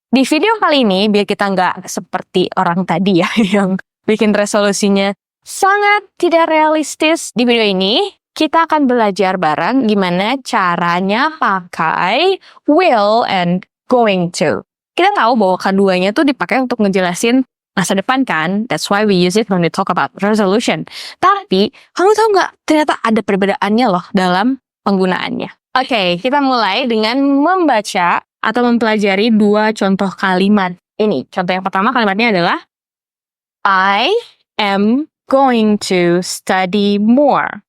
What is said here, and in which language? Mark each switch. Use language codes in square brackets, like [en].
[id] Di video kali ini, biar kita nggak seperti orang tadi ya, yang bikin resolusinya sangat tidak realistis. Di video ini, kita akan belajar bareng gimana caranya pakai will and going to. Kita tahu bahwa keduanya tuh dipakai untuk ngejelasin masa depan kan? [en] That's why we use it when we talk about resolution. [id] Tapi, kamu tahu nggak? Ternyata ada perbedaannya loh dalam penggunaannya. Oke, kita mulai dengan membaca atau mempelajari dua contoh kalimat ini. Contoh yang pertama kalimatnya adalah [en] I am going to study more.